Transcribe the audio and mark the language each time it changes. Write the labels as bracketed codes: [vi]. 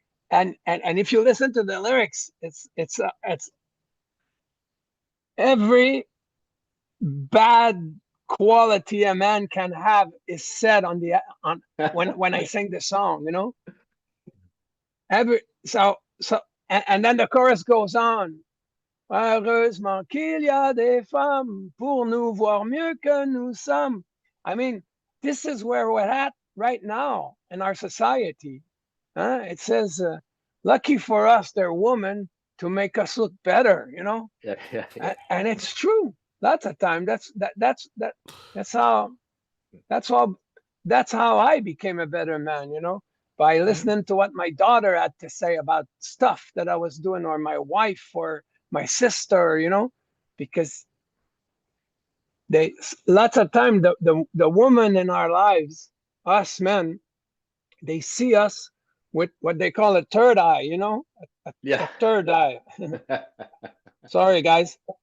[en] And if you listen to the lyrics, it's every bad quality a man can have is said on when I sing the song, you know. And then the chorus goes on. [fr] Heureusement qu'il y a des femmes pour nous voir mieux que nous sommes. [en] I mean, this is where we're at right now in our society. It says, lucky for us, they're women to make us look better, you know? Yeah. And it's true. Lots of time. That's how I became a better man, you know, by listening to what my daughter had to say about stuff that I was doing, or my wife or my sister, you know, because lots of time the woman in our lives, us men, they see us with what they call a third eye, you know, a third eye. Sorry, guys.